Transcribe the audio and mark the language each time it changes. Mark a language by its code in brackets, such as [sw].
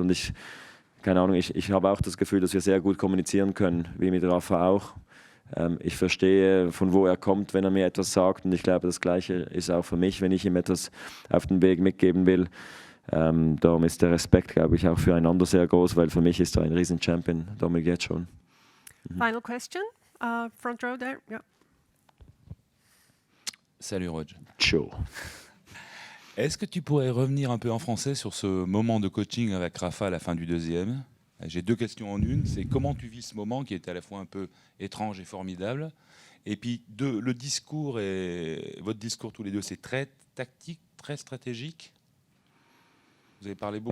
[de] Und ich habe auch das Gefühl, dass wir sehr gut kommunizieren können, wie mit Rafa auch. Ich verstehe, von wo er kommt, wenn er mir etwas sagt. Und ich glaube, das Gleiche ist auch für mich, wenn ich ihm etwas auf den Weg mitgeben will. Darum ist der Respekt, glaube ich, auch füreinander sehr groß, weil für mich ist er ein Riesen-Champion, Dominik jetzt schon. [en] Final question, front row there. Yeah. [fr] Salut Roger. Ciao. Est-ce que tu pourrais revenir un peu en français sur ce moment de coaching avec Rafa à la fin du deuxième? J'ai 2 questions en une. C'est comment tu vis ce moment qui était à la fois un peu étrange et formidable. Et puis le discours et votre discours tous les deux, c'est très tactique, très stratégique. Vous avez parlé beaucoup.